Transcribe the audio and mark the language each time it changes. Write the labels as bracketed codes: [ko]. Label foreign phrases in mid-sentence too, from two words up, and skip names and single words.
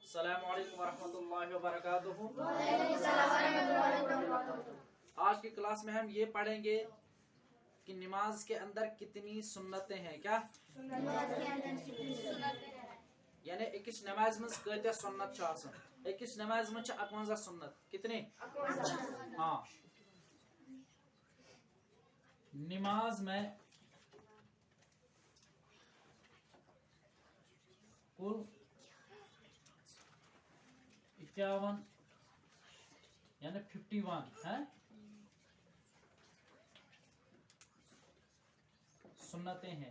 [ar] السلام عليكم ورحمة الله وبركاته. [hi] आज की क्लास में हम ये पढ़ेंगे कि नमाज के अंदर कितनी सुन्नतें हैं। [ks] क्या यानी अकिस नमाज में कत्या सुन्नत छ आसान? अकिस नमाज में 51 सुन्नत। कितने? [hi] हाँ, नमाज में कुल 51 यानी 51 है सुन्नतें हैं।